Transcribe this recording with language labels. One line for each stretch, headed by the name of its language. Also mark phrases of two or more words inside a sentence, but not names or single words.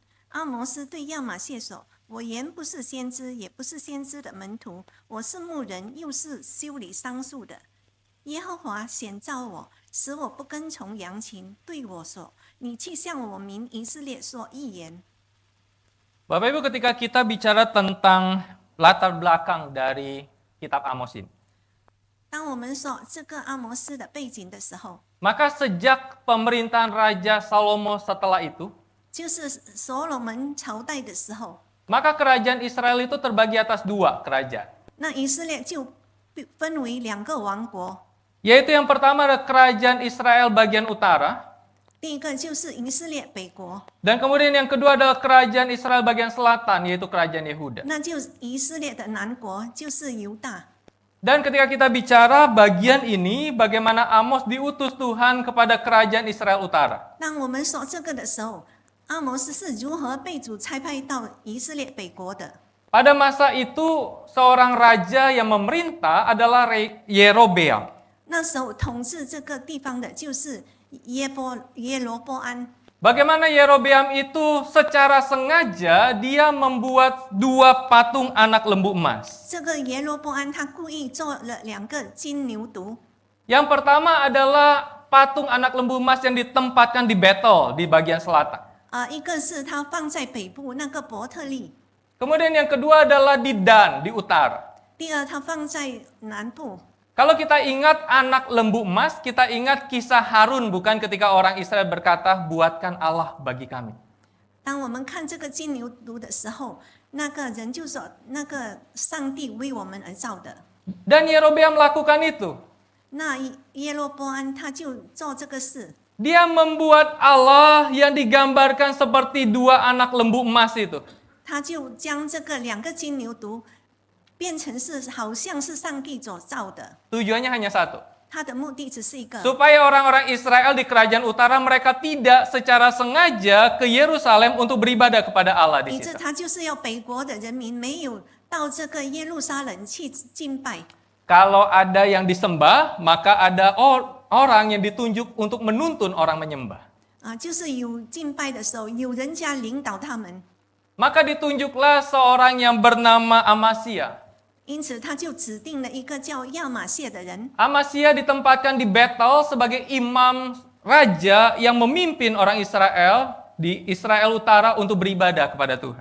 Chinese: 阿摩斯对亚玛谢说：我原不是先知，也不是先知的门徒，我是牧人，又是修理桑树的。耶和华显召我，使我不跟从羊群，对我说：你去向我民以色列说预言。
Indonesian: Bapak Ibu, ketika kita bicara tentang latar belakang dari kitab Amos ini,
Chinese: 当我们说这个阿摩斯的背景的时候，
Indonesian: maka sejak pemerintahan Raja Salomo setelah itu,
Chinese: 就是所罗门朝代的时候，
Indonesian: maka kerajaan Israel itu terbagi atas dua kerajaan.
Chinese: 那以色列就分为2个王国，
Indonesian: Yaitu yang pertama adalah kerajaan Israel bagian utara,
Chinese: 第一个就是以色列北国，
Indonesian: dan kemudian yang kedua adalah kerajaan Israel bagian selatan, yaitu kerajaan Yehuda.
Chinese: 那就是以色列的南国，就是犹大。
Indonesian: Dan ketika kita bicara bagian ini, bagaimana Amos diutus Tuhan kepada kerajaan Israel utara.
Chinese: 当我们说这个的时候，阿摩斯是如何被主差派到以色列北国的？
Indonesian: Pada masa itu, seorang raja yang memerintah adalah Yerobeam.
Chinese: 那时候统治这个地方的就是耶罗波安。
Indonesian: Bagaimana Yerobeam itu secara sengaja dia membuat 2 patung anak lembu emas.
Chinese: 这个耶罗波安他故意做了2个金牛犊。
Indonesian: Yang pertama adalah patung anak lembu emas yang ditempatkan di Betel di bagian selatan.
Chinese: 一个是他放在北部那个伯特利，
Indonesian: Kemudian yang kedua adalah di Dan di utara.
Chinese: 第二他放在南部。
Indonesian: Kalau kita ingat anak lembu emas, kita ingat kisah Harun bukan ketika orang Israel berkata, buatkan Allah bagi kami.
Chinese: 当我们看这个金牛犊的时候，那个人就说：“那个上帝为我们而造的。”
Indonesian: Dan Yerobeam melakukan itu.
Chinese: 那耶罗波安他就做这个事，
Indonesian: Dia membuat Allah yang digambarkan seperti 2 anak lembu emas itu.
Chinese: 他就将这个2个金牛犊变成是好像是上帝所造的，
Indonesian: Tujuannya hanya satu.
Chinese: 他的目的只是一个，
Indonesian: Supaya orang-orang Israel di kerajaan utara mereka tidak secara sengaja ke Yerusalem untuk beribadah kepada Allah di
Chinese: 以致
Indonesian: situ.
Chinese: 他就是要北国的人民没有到这个耶路撒冷去敬拜。
Indonesian: Kalau ada yang disembah, maka ada orang yang ditunjuk untuk menuntun orang menyembah.
Chinese: 就是有敬拜的时候，有人家领导他们，
Indonesian: Maka ditunjuklah seorang yang bernama Amasya.
Chinese: 因此他就指定了一个叫亚玛谢的人。
Indonesian: Amasya ditempatkan di Betel sebagai imam raja yang memimpin orang Israel di Israel Utara untuk beribadah kepada Tuhan.